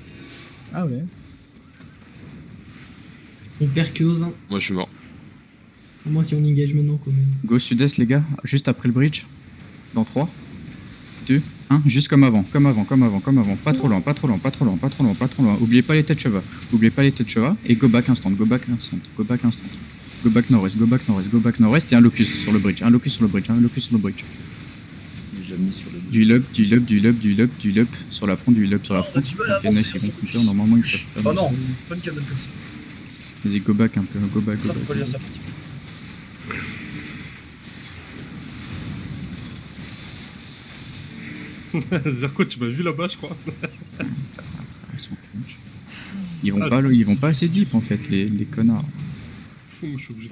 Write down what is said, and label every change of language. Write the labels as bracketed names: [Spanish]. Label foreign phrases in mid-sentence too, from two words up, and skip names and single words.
[French] On perd que aux uns. Moi je suis mort. Moi, si on engage maintenant, quand même. Go sud-est, les gars, juste après le bridge. Dans 3, 2, 1, juste comme avant, comme avant, comme avant, comme avant. Pas trop loin, pas trop loin, pas trop loin, pas trop loin, pas trop loin. Oubliez pas les têtes cheval. Oubliez pas les têtes cheval. Et [English] go back [French] instant, [English] go back [French] instant, [English] go back [French] instant. [English] Go back [French] nord-est, [English] go back [French] nord-est, [English] go back [French] nord-est. Et un locus sur le bridge, un locus sur le bridge, un locus sur le bridge. J'ai déjà mis sur le. Du lub, du lub, du lub, du lub, du lub. Sur la front, du lub sur la Oh, on front. a du mal à Ok, avancer, nice, ils c'est vont focus. counter. Normalement, ils peuvent faire. Oh non, pas une cabane comme ça. Vas-y, [English] go back [French] un peu, [English] go back, go [French] Ça, faut pas lire back. ça petit peu. Zerko, tu m'as vu là-bas, je crois. Ils sont cringe. Ils vont pas assez deep en fait, les connards. Je suis obligé